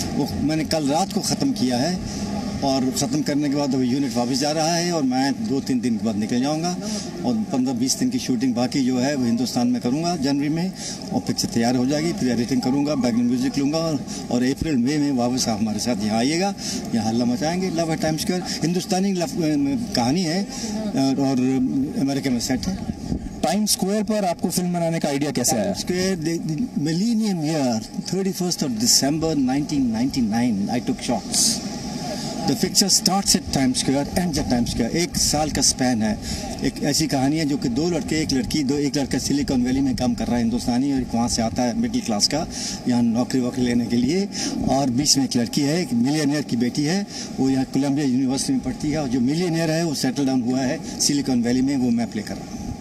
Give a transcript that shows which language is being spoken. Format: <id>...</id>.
<hi>वो मैंने कल रात को ख़त्म किया है और ख़त्म करने के बाद वो यूनिट वापस जा रहा है और मैं 2-3 दिन के बाद निकल जाऊंगा और 15-20 दिन की शूटिंग बाकी जो है वो हिंदुस्तान में करूंगा जनवरी में, और पिक्चर तैयार हो जाएगी। फिर एडिटिंग करूंगा, बैकग्राउंड म्यूजिक लूँगा और अप्रैल मई में वापस आप हमारे साथ यहाँ आइएगा, यहाँ हल्ला मचाएंगे। लव एट टाइम्स स्क्वायर हिंदुस्तानी कहानी है और अमेरिका में सेट है। टाइम स्क्वायर पर आपको फिल्म बनाने का आइडिया कैसे आया?</hi> <en>Square millennium year 31st of December 1999 I took shots. The picture starts at Times Square, ends at Times Square.</en> <hi>1 साल का स्पैन है। एक ऐसी कहानी है जो कि 2 लड़के, एक लड़की, एक लड़का सिलिकॉन वैली में काम कर रहा है हिंदुस्तानी, और वहाँ से आता है मिडिल क्लास का यहाँ नौकरी वोकरी लेने के लिए, और बीच में एक लड़की है, एक मिलियनियर की बेटी है, वो यहाँ कोलंबिया यूनिवर्सिटी में पढ़ती है, और जो मिलियनियर है वो सेटल डाउन हुआ है सिलिकॉन वैली में, वो मैं प्ले कर रहा हूँ।</hi>